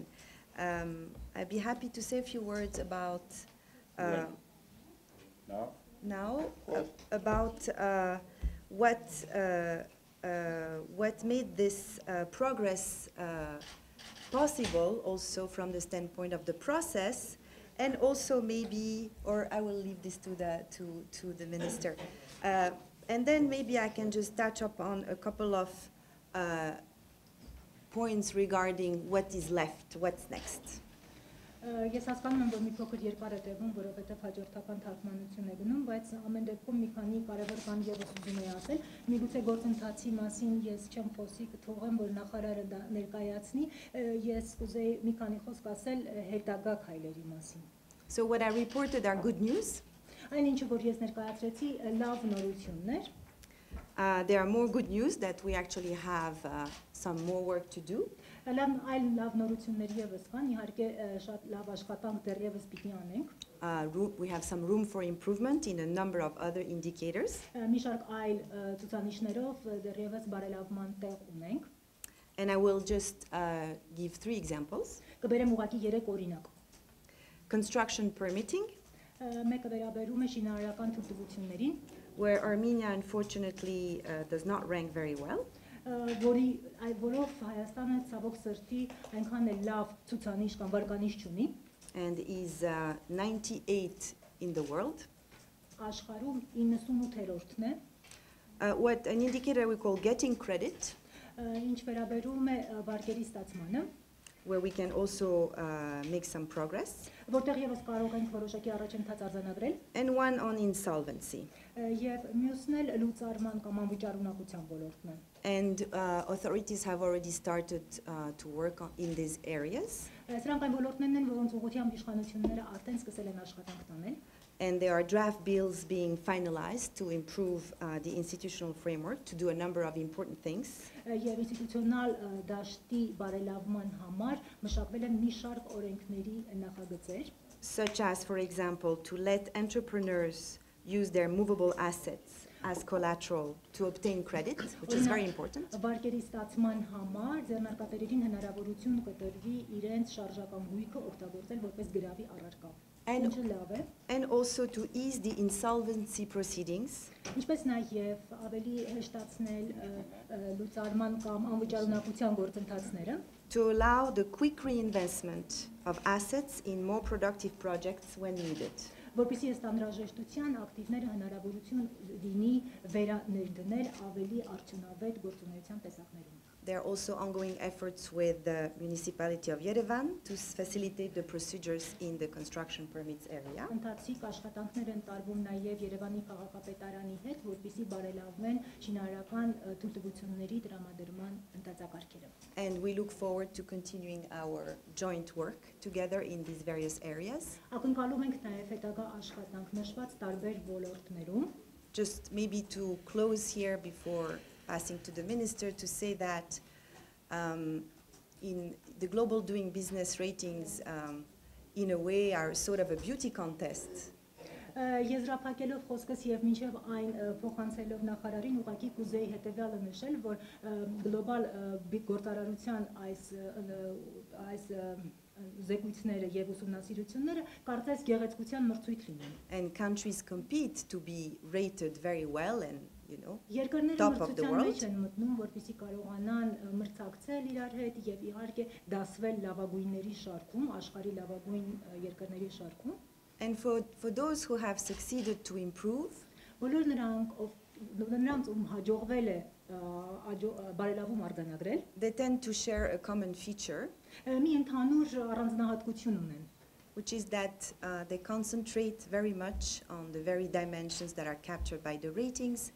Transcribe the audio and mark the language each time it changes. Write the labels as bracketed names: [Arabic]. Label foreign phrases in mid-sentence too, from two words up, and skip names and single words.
[English] I'd be happy to say a few words about about what made this progress possible, also from the standpoint of the process, and also maybe, or I will leave this to the minister. And then maybe I can just touch upon a couple of points regarding what is left, what's next. [Armenian] Ես հասկանում եմ, որ մի փոքր երկար է տևում, որովհետև հաջորդական թարգմանություն է գնում, բայց ամեն դեպքում մի քանի կարևոր բան եւս ուզում եի ասել։ Միգուցե գործընթացի մասին ես չեմ խոսի, կթողեմ, որ նախարարը դա ներկայացնի, ես կուզեի մի քանի խոսք ասել հետագա քայլերի մասին։ [English] So what I reported are good news. [Armenian] Այն ինչը որ ես ներկայացրեցի լավ նորություններ։ [English] There are more good news that we actually have some more work to do. [Armenian] Այլ լավ նորություններ եւս կան, իհարկե շատ լավ աշխատանք դեռևս պիտի անենք։ [English] We have some room for improvement in a number of other indicators. [Armenian] Մի շարք այլ ցուցանիշներով դեռևս բարելավման տեղ ունենք։ [English] And I will just give 3 examples. [Armenian] Կբերեմ ուղղակի 3 օրինակ։ [English] Construction permitting, [Armenian] Մեկը վերաբերում է շինարարական թույլտվություններին, [English] where Armenia unfortunately does not rank very well. [Armenian] Որով Հայաստանը ցավոք սրտի այնքան է լավ ցուցանիշ կամ վարկանիշ չունի, [English] and is 98 in the world. [Armenian] Աշխարհում 98-րդն է, [English] What an indicator we call getting credit, [Armenian] ինչ վերաբերում է վարկերի ստացմանը, [English] where we can also make some progress, [Armenian] որտեղ եւս կարող ենք որոշակի առաջընթաց արձանագրել, [English] and one on insolvency. [Armenian] Եվ մյուսն էլ լուծարման կամ անվճարունակության ոլորտն է։ [English] And authorities have already started to work in these areas. [Armenian] Սրանք այն ոլորտներն են, որոնց ուղղությամբ իշխանությունները արդեն սկսել են աշխատանք տանել։ [English] And there are draft bills being finalized to improve the institutional framework, to do a number of important things. [Armenian] Եվ ինստիտուցիոնալ դաշտի բարելավման համար մշակվել են մի շարք օրենքների նախագծեր, [English] Such as, for example, to let entrepreneurs use their movable assets as collateral to obtain credit, which is very important. [Armenian] Վարկերի ստացման համար ձեռնարկատերերին հնարավորություն կտրվի իրենց շարժական հույքը օգտագործել որպես գրավի առարկա։ Ինչը լավ է։ [English] And also to ease the insolvency proceedings. [Armenian] Ինչպես նաև ավելի հեշտացնել լուծարման կամ անվճարունակության գործընթացները, [English] To allow the quick reinvestment of assets in more productive projects when needed. [Armenian] որպեսզի ըստ անհրաժեշտության ակտիվները հնարավորություն լինի վերաներդնել ավելի արդյունավետ գործունեության տեսակներում։ [English] There are also ongoing efforts with the municipality of Yerevan to facilitate the procedures in the construction permits area. [Armenian] Ընթացիկ աշխատանքներ են տարվում նաև Երևանի քաղաքապետարանի հետ, որպեսզի բարելավվեն շինարարական թույլտվությունների տրամադրման ընթացակարգերը։ [English] And we look forward to continuing our joint work together in these various areas. [Armenian] Ակնկալում ենք նաև հետագա աշխատանք նշված տարբեր ոլորտներում։ [English] Just maybe to close here before passing to the minister to say that in the global doing business ratings in a way are sort of a beauty contest. [Armenian] Եզրափակելով խոսքս եւ մինչեւ այն փոխանցելով նախարարին ուղղակի կուզեի հետեւյալը նշել, որ գլոբալ գործարարության այս զեկույցները եւ ուսումնասիրությունները կարծես գեղեցկության մրցույթ լինեն։ [English] And countries compete to be rated very well and [Armenian] Երկրները [English] top of the [Armenian] մրցության [English] world. [Armenian] մեջ են մտնում, որպեսզի կարողանան մրցակցել իրար հետ եւ իհարկե դասվել լավագույնների շարքում, աշխարհի լավագույն երկրների շարքում։ [English] And for those who have succeeded to improve, [Armenian] Բոլոր նրանց ում հաջողվել է բարելավում արձանագրել, [English] they tend to share a common feature, [Armenian] մի ընդհանուր առանձնահատկություն ունեն, [English] which is that they concentrate very much on the very dimensions that are captured by the ratings.